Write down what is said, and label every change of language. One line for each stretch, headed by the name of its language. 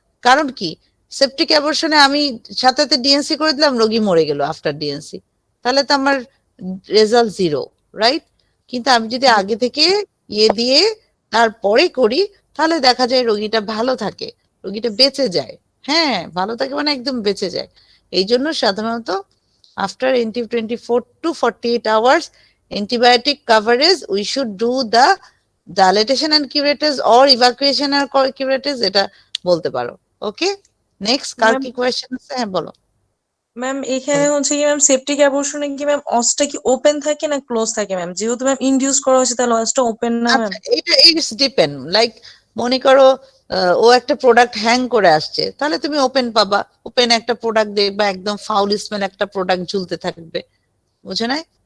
Bangla: কারণ কি, সেপটিক অ্যাবর্শনে আমি সাথে সাথে ডিএনসি করে দিলাম, রোগী মরে গেল আফটার ডিএনসি, তাহলে তো আমার রেজাল্ট জিরো, রাইট? কিন্তু আমি যদি আগে থেকে ইয়ে দিয়ে তারপরে করি, তাহলে দেখা যায় রোগীটা ভালো থাকে, রোগীটা বেঁচে যায়। হ্যাঁ, ভালো থাকে মানে একদম বেঁচে যায়। এই জন্য সাধারণত
English: after 24 to 48 hours antibiotic coverage we should do the dilatation and curettage or evacuation and curettage,
Bangla: এটা বলতে পারো। ওকে, নেক্সট কার কি কোয়েশ্চেন আছে? হ্যাঁ বলো। ম্যাম এখানে হচ্ছে কি ম্যাম সেপটিক অ্যাবর্শনে কি ম্যাম অসটা কি ওপেন থাকে না ক্লোজ থাকে ম্যাম? যেহেতু ম্যাম ইনডিউস করা হয়েছে তাহলে অসটা ওপেন না ম্যাম? আচ্ছা, এটা
English: it's depend,
Bangla: লাইক মনে করো ও একটা প্রোডাক্ট হ্যাং করে আসছে, তাহলে তুমি ওপেন পাবা, ওপেন একটা প্রোডাক্ট দেখবা একদম ফাউল স্মেল একটা প্রোডাক্ট ঝুলতে থাকবে, বুঝে নাই?